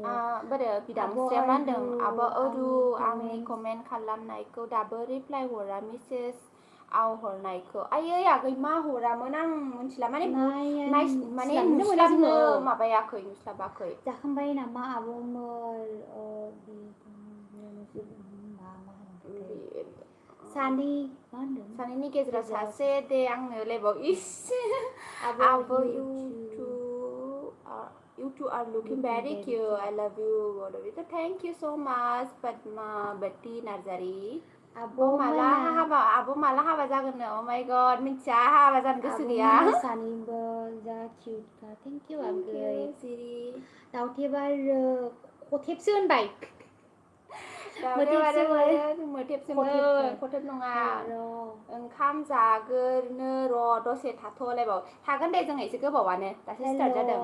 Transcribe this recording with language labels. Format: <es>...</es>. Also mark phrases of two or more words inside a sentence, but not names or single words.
<brx>बोरो बिदांस्रिया मा होनदों आब' आंनि कमेन्ट खालामनायखौ दाबो रिप्लाय हरा मेसेज आव हरनायखौ आयै आगै मा हरामोन आं मिथिला माने माने नुस्लाबनो माबायाखै नुस्लाबाखै जाखांबाय नामा आब'मोन सानैनि गेजेराव सासे दे आंनो लाइभआव आब'</brx> <en>you two are looking very cute I love you thank you so much</en> <brx>Padma Bati Narzari आब' माला हाबा जागोननो</brx> <en>oh my god</en> <brx>मिथिया हाबा जानो गोसो गैया सानैबो जा किउटखा</brx> <en>thank you</en> <brx>आगै सिरि दावथेबा खथेबसो होनबाय मोथेबसोमोन खथेब नङा ओंखाम जागोरनो र' दसे थाथ'लायबाव थागोन दे जों एसे गोबावानो दासो स्टार्ट जादों</brx>